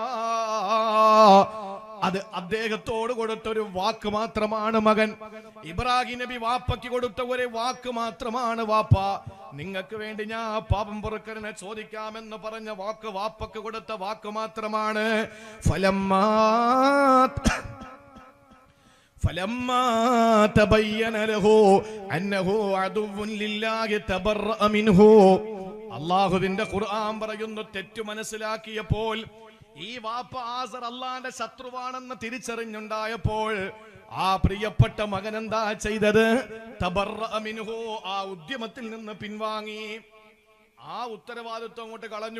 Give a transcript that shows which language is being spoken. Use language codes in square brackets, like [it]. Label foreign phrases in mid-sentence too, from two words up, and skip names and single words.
[ml] അത് അദ്ദേഹത്തോട് കൊടുത്തൊരു വാക്ക് മാത്രമാണ് മകൻ. ഇബ്രാഹിം നബി വാപ്പയ്ക്ക് കൊടുത്ത ഒരു വാക്ക് മാത്രമാണ്, വാപ്പ നിങ്ങൾക്ക് വേണ്ടി ഞാൻ പാപം പൊറുക്കലിനെ ചോദിക്കാമെന്ന് പറഞ്ഞ വാക്ക് വാപ്പയ്ക്ക് കൊടുത്ത വാക്ക് മാത്രമാണ്. [ar] فلما تبين له أنه عدو لله تبرأ منه. [ml] അല്ലാഹുവിന്റെ ഖുർആൻ പറയുന്നു, തെറ്റു മനസ്സിലാക്കിയപ്പോൾ ഈ വാപ്പ ആസർ അള്ളാന്റെ ശത്രുവാണെന്ന് തിരിച്ചറിഞ്ഞുണ്ടായപ്പോൾ ആ പ്രിയപ്പെട്ട മകൻ എന്താ ചെയ്തത്? [ar] تبرأ منه, [ml] ആ ഉദ്യമത്തിൽ നിന്ന് പിൻവാങ്ങി. ആ ഉത്തരവാദിത്വം അങ്ങോട്ട് കളഞ്ഞു.